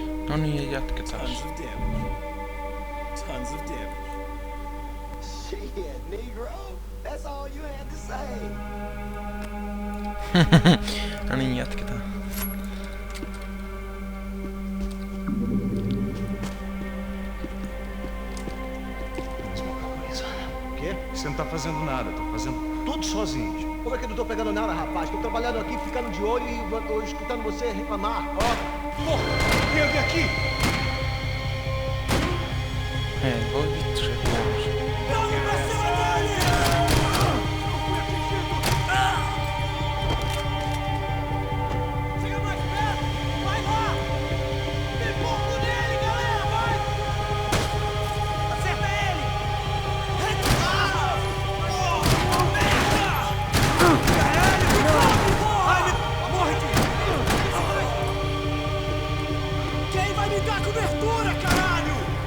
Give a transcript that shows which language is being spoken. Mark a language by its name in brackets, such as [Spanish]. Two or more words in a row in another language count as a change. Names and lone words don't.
[Finnish] No niin, jatketaan. [English] Tons of damage. Shit, Negro. That's all you had to say. [Finnish] No niin, jatketaan. [Portuguese] O quê? Você não tá fazendo nada, tô fazendo tudo sozinho. Como é que eu não tô pegando nada, rapaz? Tô trabalhando aqui, ficando de olho e escutando você reclamar. Ó. Porra! Vem alguém aqui! [Finnish] Voi vittu se huonos. [Portuguese] Chega mais perto! Vai lá! Tem pouco nele, galera! Vai! Acerta ele! Quem vai me dar cobertura, caralho?